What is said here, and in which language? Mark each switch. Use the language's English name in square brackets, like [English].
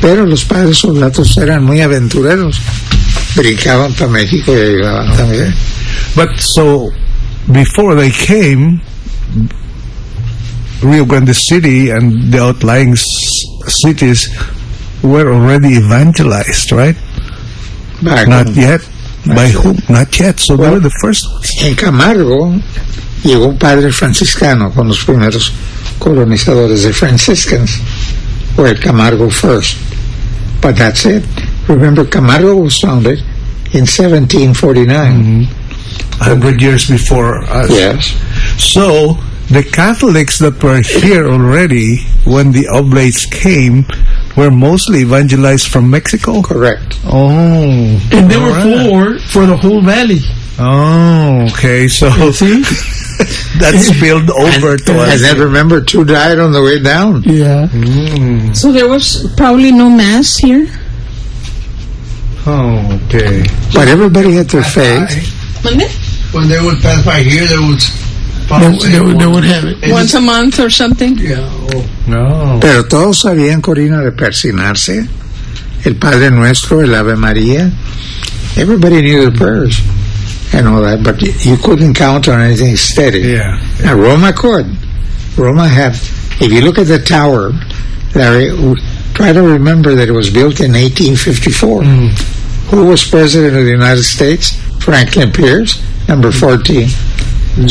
[Spanish] Pero los padres soldados eran muy aventureros. Brincaban para México y llegaban también. [English] But so, before they came, Rio Grande City and the outlying cities were already evangelized, right? Not yet. So they were the first. [Spanish] En Camargo llegó un padre franciscano con los primeros colonizadores de Franciscans. [English] Were Camargo first, but that's it. Remember, Camargo was founded in 1749. Mm-hmm. 100 years before us. Yes. So the Catholics that were here already when the Oblates came were mostly evangelized from Mexico? Correct. Oh. And there were four for the whole valley. Oh, okay. So you see? That spilled over to us. And then remember, two died on the way down. Yeah. So there was probably no mass here? Oh, okay. But everybody had their faith. When they would pass by here, they would have it. Once a month or something? Yeah. No. [Spanish] Pero todos sabían, Corina, de persignarse, el Padre Nuestro, el Ave María. [English] Everybody knew the prayers and all that, but you couldn't count on anything steady. Yeah. Now, Roma could. Roma had, if you look at the tower, Larry, try to remember that it was built in 1854. Mm. Who was president of the United States? Franklin Pierce, number 14. Mm.